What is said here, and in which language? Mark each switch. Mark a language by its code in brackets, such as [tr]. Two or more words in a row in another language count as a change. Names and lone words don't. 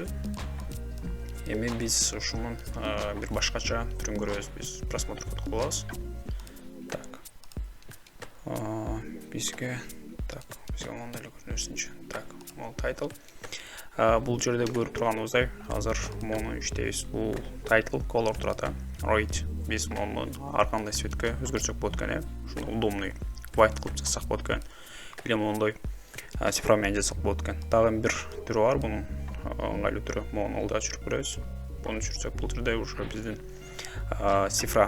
[ky] Эми биз ушунун бир башкача түрүн көрөбүз. Биз просмотр кылып алабыз. Так. Бизге мындай эле көрүнөсүнчү. Так, мол title. Бул жерде көрүп турганыбыздай, азыр мону иштейбиз. Бул [en] title color [ky] турат. Right. Биз мону ар кандай цветке өзгөртсөк болот экен. Ушуну удобный white кылып жазсак болот экен. Или мондой цифрамен жазсак болот экен. Дагы бир түрү бар бунун. Ыңгайлуу түрү. Мону алда өчүрүп көрөбүз. Буну өчүрсөк бул жерде уже биздин цифра.